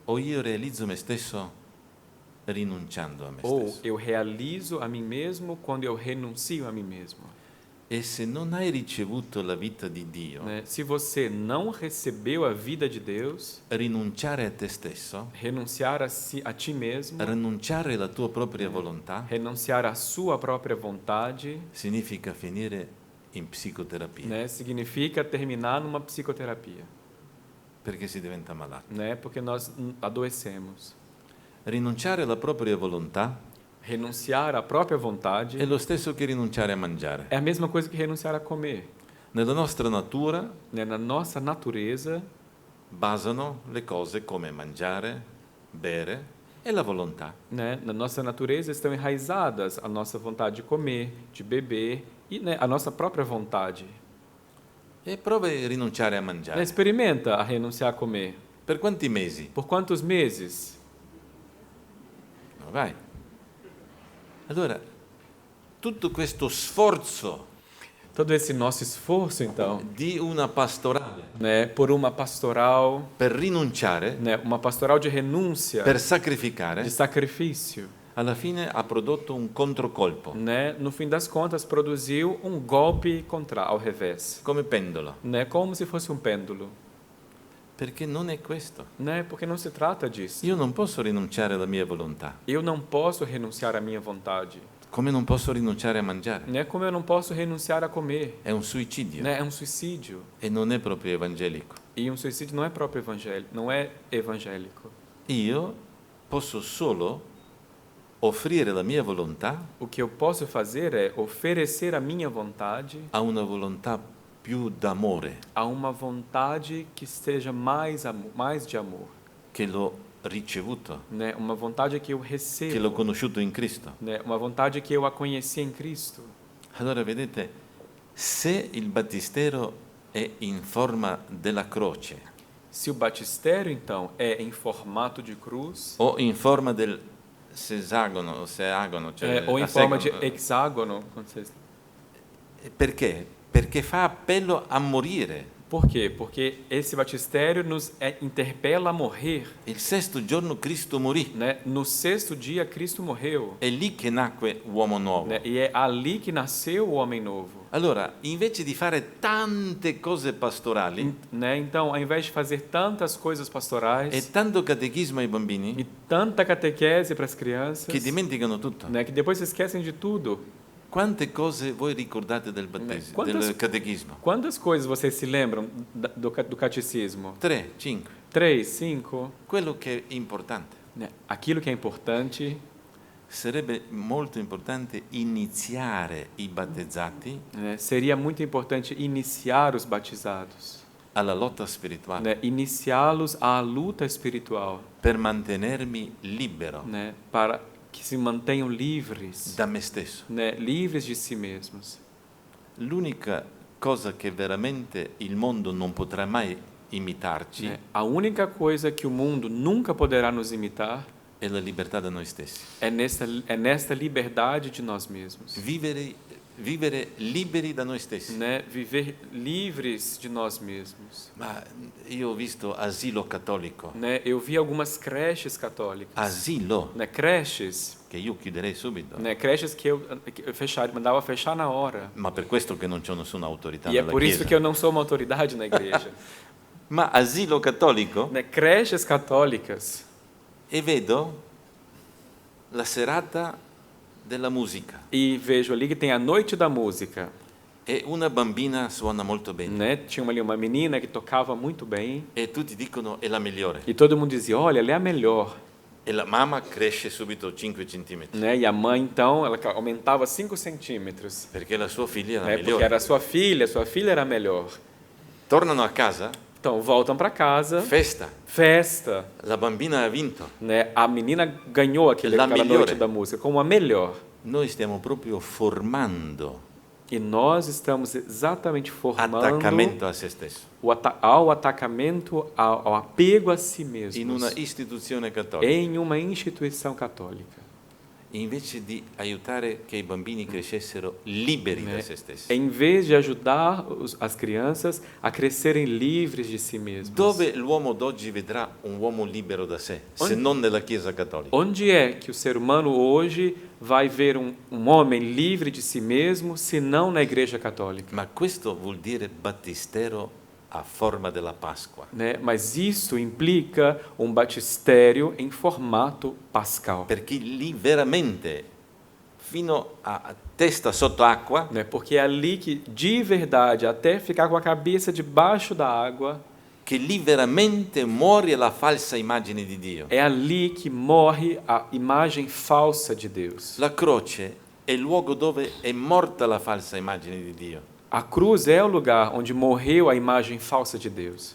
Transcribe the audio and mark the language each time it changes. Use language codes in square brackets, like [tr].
[it] o io realizzo me stesso rinunciando a me [pt] ou [it] stesso. [pt] eu realizo a mim mesmo quando eu renuncio a mim mesmo. [it] E se non hai ricevuto la vita di Dio, [pt] Né? Se você não recebeu a vida de Deus, [it] rinunciare a te stesso, [pt] renunciar a ti mesmo, [it] rinunciare alla tua propria volontà, [pt] renunciar à sua própria vontade, [it] significa finire in psicoterapia, [pt] né? Significa terminar numa psicoterapia, [it] perché si diventa malati. [pt] né? Porque nós adoecemos. [it] Rinunciare alla propria volontà [pt] Renunciar à própria vontade [it] è lo stesso che rinunciare a mangiare. [pt] é a mesma coisa que renunciar a comer. [it] Nella nostra natura [pt] Né? Na nossa natureza, [it] basano le cose come mangiare, bere e la volontà. [pt] né? Na nossa natureza estão enraizadas a nossa vontade de comer, de beber e, né, a nossa própria vontade. [it] E prova a rinunciare a [pt] Né? [it] mangiare. [pt] Experimenta a renunciar a comer. [it] Per quanti mesi? [pt] Por quantos meses? [it] No, vai. Allora, tutto questo sforzo [pt] Todo esse nosso esforço, então, [it] di una pastorale [pt] né, por uma pastoral, [it] per rinunciare, [pt] né, uma pastoral de renúncia, [it] per sacrificare, [pt] de sacrifício, [it] alla fine ha prodotto un controcolpo, [pt] né? No fim das contas, produziu golpe ao revés, [it] come pendolo, [pt] né? Como se fosse pêndulo, [it] perché non è questo. [pt] né? Porque não se trata disso. [it] Io non posso rinunciare alla mia volontà, [pt] Eu não posso renunciar à minha vontade, [it] come non posso rinunciare a mangiare. [pt] né? Como eu não posso renunciar a comer, [it] È un suicidio [pt] né? É suicídio. [it] e non è proprio evangelico. [pt] E suicídio não é próprio evangélico, não é evangélico. [it] Io posso solo offrire la mia volontà [pt] O que eu posso fazer é oferecer a minha vontade [it] a una volontà più d'amore [pt] a uma vontade que seja mais de amor, [it] che l'ho ricevuto, [pt] né? Uma vontade que eu [it] che l'ho [pt] recebo, [it] conosciuto in Cristo. [pt] né? Uma vontade que eu a conheci em Cristo. [it] Allora vedete, se il battistero è in forma della croce [pt] Se o batistério, então, é em formato de cruz, [it] o in forma del sesagono, cioè [pt] ou em a forma de segono, hexágono, quando vocês... [it] perché? Perché fa appello a morire. [pt] Por quê? Porque esse batistério nos interpela a morrer, [it] Il sesto giorno Cristo morì, [pt] né? No sexto dia, Cristo morreu, [it] è lì che nacque uomo nuovo. [pt] né? E é ali que nasceu o homem novo. [it] Allora, invece di fare tante cose pastorali [pt] Né? Então, ao invés de fazer tantas coisas pastorais [it] e tanto catechismo ai bambini [pt] e tanta catequese para as crianças, [it] che dimenticano tutto, [pt] né? Que depois se esquecem de tudo. [it] quante cose voi ricordate del battesimo, del catechismo? [pt] Quantas coisas vocês se lembram do catecismo? [it] 3, 5. [pt] 3, 5. [it] Quello che è importante. [pt] Né? Aquilo que é importante, [it] Sarebbe molto importante iniziare i battezzati [pt] né? Seria muito importante iniciar os batizados, [it] alla lotta spirituale [pt] né? Iniciá-los à luta espiritual, [it] per mantenermi libero [pt] né? Para que se mantenham livres, [it] da me stesso. [pt] né? Livres de si mesmos. [it] L'unica cosa che veramente il mondo non potrà mai imitarci [pt] Né? A única coisa que o mundo nunca poderá nos imitar [it] è la libertà da noi stessi. [pt] é nesta liberdade de nós mesmos, [it] Vivere liberi da noi stessi. [pt] né? Viver livres de nós mesmos. [it] Ma io ho visto asilo cattolico, [pt] Né? Eu vi algumas creches católicas, [it] asilo, [pt] né? Creches, [it] che io chiuderei subito, [pt] né? Creches que eu mandava fechar na hora. [it] ma per questo che non c'ho nessuna autorità [pt] E é [it] nella [pt] por isso [it] Chiesa. [pt] que eu não sou uma autoridade na igreja. [it] Ma asilo cattolico, [pt] Né? Creches católicas. [it] e vedo la serata della musica [pt] E vejo ali que tem a noite da música, [it] e una bambina suona molto bene [pt] né? Tinha ali uma menina que tocava muito bem [it] e tutti dicono è la migliore [pt] e todo mundo dizia, olha, ela é a melhor, [it] e la mamma cresce subito 5 centimetri [pt] né? E a mãe então, ela aumentava 5 centímetros, [it] perché la sua figlia è la [pt] né? Porque [it] migliore. [pt] era sua filha era a melhor. [it] Tornano a casa, [pt] Então voltam para casa, festa, [it] la bambina ha vinto. [pt] né? A menina ganhou aquela melhor. noite da música como a melhor. [it] Noi stiamo proprio formando [pt] E nós estamos exatamente formando [it] attaccamento a se stesso [pt] ao atacamento, ao apego a si [it] in [pt] mesmos [it] una istituzione cattolica, [pt] em uma instituição católica, [it] invece di aiutare che i bambini crescessero liberi da [pt] né? [it] se stessi. [pt] Em vez de ajudar as crianças a crescerem livres de si mesmos. [it] Dove l'uomo d'oggi vedrà un uomo libero da sé, se non nella Chiesa cattolica? [pt] Onde é que o ser humano hoje vai ver um homem livre de si mesmo, se não na Igreja Católica? [it] Ma questo vuol dire battistero a forma della Pasqua. [pt] Né? Mas isso implica batistério em formato pascal. [it] Perché lì veramente, fino a testa sotto acqua, [pt] Né? Porque é ali que, de verdade, até ficar com a cabeça debaixo da água, [it] che lì veramente muore la falsa immagine di Dio. [pt] é ali que morre a imagem falsa de Deus. [it] La croce è il luogo dove è morta la falsa immagine di Dio. [pt] A cruz é o lugar onde morreu a imagem falsa de Deus.